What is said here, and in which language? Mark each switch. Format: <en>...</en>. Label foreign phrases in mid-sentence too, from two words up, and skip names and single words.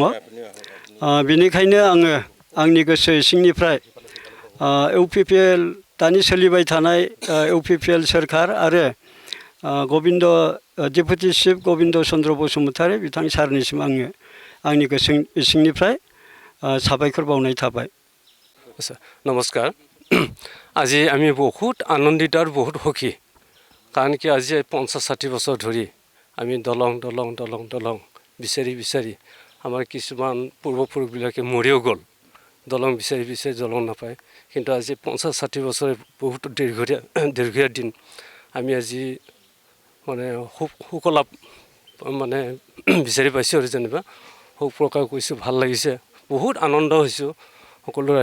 <brx>बेनिखायनो आङो आंनि गोसो सिंनिफ्राय UPPL दानि सोलिबाय थानाय UPPL सोरखार आरो गबिन्द</brx> <en>deputy chief</en> <brx>गबिन्द चन्द्र बसुमतारी बिथां सारनिसिम आङो आंनि गोसो सिंनिफ्राय साबायखर बावनाय थाबाय।</brx> <as>नमस्कार। আজি আমি বহুত আনন্দিত আর বহুত সুখী, কাৰণ কি আজি 50-60 বছৰ ধৰি আমি দলং বিচাৰি আমাৰ কিছুমান পূৰ্বপুৰুষবিলাকে মৰিও গ'ল, দলং বিচাৰি দলং নাপায়। কিন্তু আজি 50-60 বছৰে বহুত দীৰ্ঘীয়া দিন আমি আজি মানে সুকলাপ মানে বিচাৰি পাইছোঁ আৰু যেনিবা সুখ প্ৰকাশ কৰিছোঁ, ভাল লাগিছে, বহুত আনন্দ হৈছোঁ সকলো ৰাইজে।</as>